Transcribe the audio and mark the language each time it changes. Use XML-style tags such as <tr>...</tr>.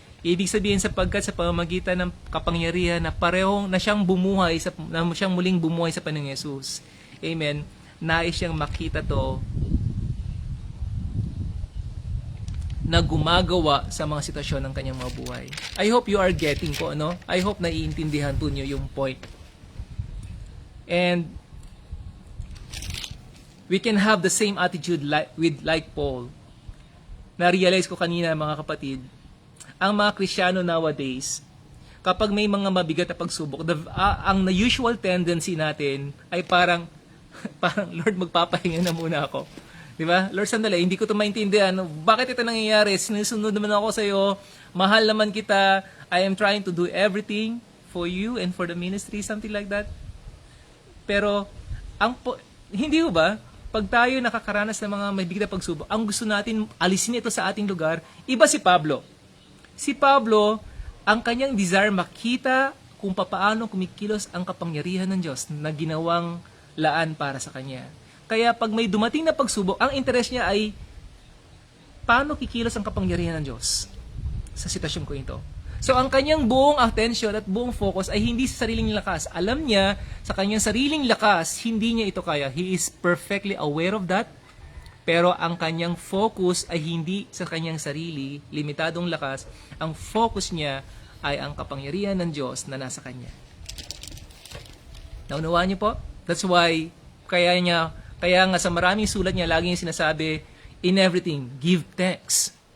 <tl>Ibig sabihin sapagkat sa pamamagitan ng kapangyarihan na parehong na siyang muling bumuhay sa Panginoong Yesus. Amen. Nais siyang makita to na gumagawa sa mga sitwasyon ng kanyang mga buhay.</tl> <en>I hope you are getting</en> <tl>ko, no?</tl> <en>I hope</en> <tl>naiintindihan po niyo yung</tl> <en>point. And we can have the same attitude like Paul.</en> <tl>Na-realize ko kanina, mga kapatid, ang mga Kristiyano nowadays, kapag may mga mabigat na pagsubok, ang usual tendency natin ay parang Lord, magpapahinga na muna ako. Di ba? Lord, sandali, hindi ko ito maintindihan. Bakit ito nangyayari? Sinusunod naman ako sa iyo. Mahal naman kita.</tl> <en>I am trying to do everything for you and for the ministry, something like that.</en> <tl>Pero, hindi ho ba? Pag tayo nakakaranas ng mga mabigat na pagsubok, ang gusto natin alisin ito sa ating lugar, iba si Pablo. Si Pablo, ang kanyang desire makita kung papaano kumikilos ang kapangyarihan ng Diyos na ginawang laan para sa kanya. Kaya pag may dumating na pagsubok, ang interest niya ay paano kikilos ang kapangyarihan ng Diyos sa sitwasyon ko ito. So ang kanyang buong attention at buong focus ay hindi sa sariling lakas. Alam niya sa kanyang sariling lakas, hindi niya ito kaya.</tl> <en>He is perfectly aware of that.</en> <tl>Pero ang kanyang focus ay hindi sa kanyang sarili, limitadong lakas. Ang focus niya ay ang kapangyarihan ng Diyos na nasa kanya. Naunawaan niyo po?</tl> <en>That's why,</en> <tl>kaya nga sa maraming sulat niya, lagi niya sinasabi,</tl> <en>in everything, give thanks.</en>